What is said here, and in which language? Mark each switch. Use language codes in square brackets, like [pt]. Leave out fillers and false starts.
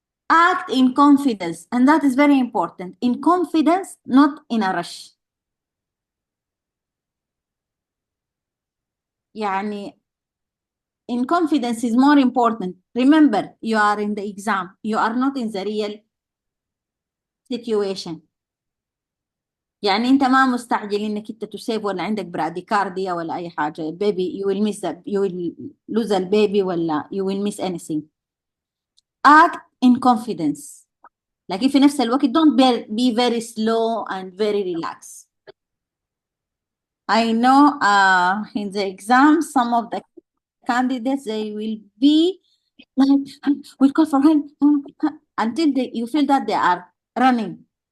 [en] Act in confidence, and that is very important. In confidence, not in a rush. [ar] يعني [en] in confidence is more important. Remember, you are in the exam. You are not in the real situation. [ar] يعني انت ما مستعجل انك انت تسيب ولا عندك براديكارديا ولا اي حاجه. [en] البيبي you will miss that. You will lose a baby [ar] ولا [en] you will miss anything. Act in confidence. [ar] لكن في نفس الوقت [en] don't be very slow and very relaxed. I know in the exam some of the candidates they will be like we call for help until you feel that they are running.